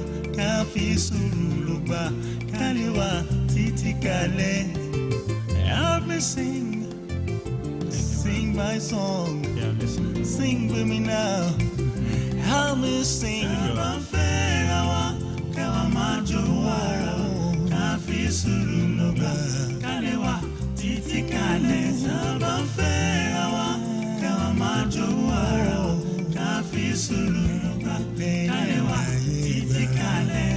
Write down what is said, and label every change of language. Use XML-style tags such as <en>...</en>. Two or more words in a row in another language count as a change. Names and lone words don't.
<yo>Ká fi sùúrù ló gbà, ká lè wà títí kalẹ̀.</yo> <en>Help me sing sing my song. Yeah, listen. Sing with me now. Help me sing.</en> <yo>Sábà fẹ́ra wa, káwa máa jó ara wa, ká fi sùúrù lọ gbà. Kálẹ̀ wá títí kalẹ̀. Sábà fẹ́ra wa, káwa máa jó ara wa, ká fi sùúrù lọ gbà. Kálẹ̀ wá títí kalẹ̀.</yo>